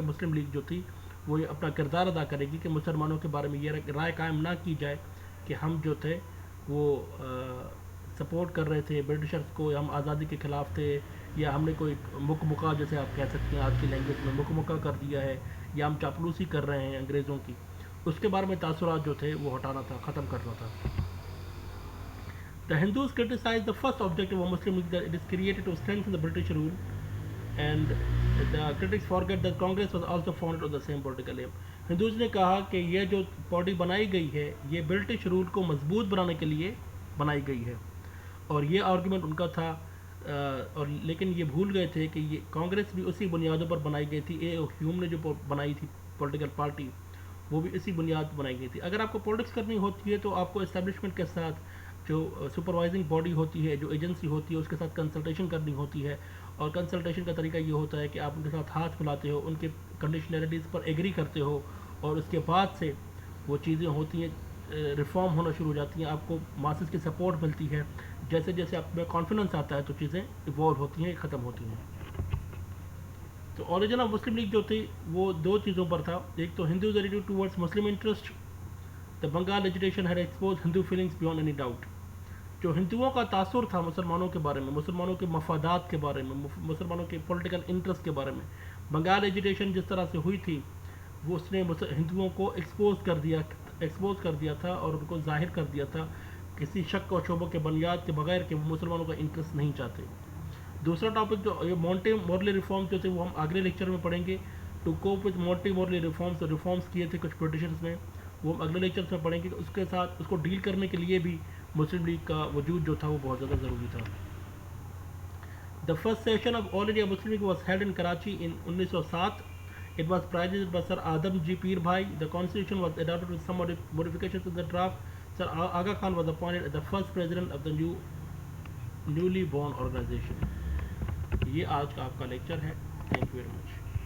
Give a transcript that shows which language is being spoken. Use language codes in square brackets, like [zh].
[ur] مسلم league جو تھی وہ یہ اپنا کردار ادا کرے گی کہ مسلمانوں کے بارے میں یہ رائے قائم نہ کی جائے کہ ہم جو تھے وہ سپورٹ کر رہے تھے برٹشرز کو، یا ہم آزادی کے خلاف تھے، یا ہم نے کوئی مکہ جیسے آپ کہہ سکتے ہیں آج کی لینگویج میں مکہ کر دیا ہے، یا ہم چاپلوسی کر رہے ہیں انگریزوں کی. اس کے بارے میں تاثرات جو تھے وہ ہٹانا تھا، ختم کرنا تھا. [en] The Hindus criticized the first objective of Muslim League that it is created to strengthen the British rule and The critics forget that Congress was also founded on the same political aim. [ur] Hindus نے کہا کہ یہ جو body بنائی گئی ہے یہ British rule کو مضبوط بنانے کے لیے بنائی گئی ہے، اور یہ آرگومنٹ ان کا تھا، اور لیکن یہ بھول گئے تھے کہ یہ کانگریس بھی اسی بنیادوں پر بنائی گئی تھی. اے او ہیوم نے جو بنائی تھی پولیٹیکل پارٹی، وہ بھی اسی بنیاد بنائی گئی تھی. اگر آپ کو پولیٹکس کرنی ہوتی ہے تو آپ کو اسٹیبلشمنٹ کے ساتھ جو سپروائزنگ باڈی ہوتی ہے، جو ایجنسی ہوتی ہے، اس کے ساتھ کنسلٹیشن کرنی ہوتی ہے. اور کنسلٹیشن کا طریقہ یہ ہوتا ہے کہ آپ ان کے ساتھ ہاتھ ملاتے ہو، ان کے کنڈیشنلٹیز پر ایگری کرتے ہو، اور اس کے بعد سے وہ چیزیں ہوتی ہیں، ریفارم ہونا شروع ہو جاتی ہیں، آپ کو ماسز کی سپورٹ ملتی ہے. جیسے جیسے آپ میں کانفیڈنس آتا ہے تو چیزیں ایوالو ہوتی ہیں، ختم ہوتی ہیں. تو اوریجن آف مسلم لیگ جو تھی وہ دو چیزوں پر تھا. ایک تو ہندوز ایٹیٹیوڈ ٹورڈز مسلم انٹرسٹ. [en] The Bengal agitation had exposed Hindu feelings beyond any doubt. [ur] جو ہندوؤں کا تاثر تھا مسلمانوں کے بارے میں، مسلمانوں کے مفادات کے بارے میں، مسلمانوں کے پولیٹیکل انٹرسٹ کے بارے میں، بنگال ایجوٹیشن جس طرح سے ہوئی تھی وہ اس نے ہندوؤں کو ایکسپوز کر دیا تھا اور ان کو ظاہر کر دیا تھا کسی شک و شبہ کے بنیاد کے بغیر کہ وہ مسلمانوں کا انٹرسٹ نہیں چاہتے. دوسرا ٹاپک جو یہ مونٹی مورلی ریفارم جو تھے وہ ہم اگلے لیکچر میں پڑھیں گے. [en] to cope with [ur] Monte morally reforms کیے تھے کچھ پولیٹیشنس نے، وہ ہم اگلے لیکچرس میں پڑھیں گے. اس کے ساتھ اس کو ڈیل کرنے کے لیے بھی مسلم لیگ کا وجود جو تھا وہ بہت زیادہ ضروری تھا. [en] The first session of All India Muslim League was held in Karachi in 1907. It was presided by Sir Adam G. Peer Bhai. The constitution was adopted with some modifications in the draft. Sir Aga Khan was appointed as the first president of the newly born organization. [ur] یہ آج کا آپ کا lecture ہے. [en] Thank you very much.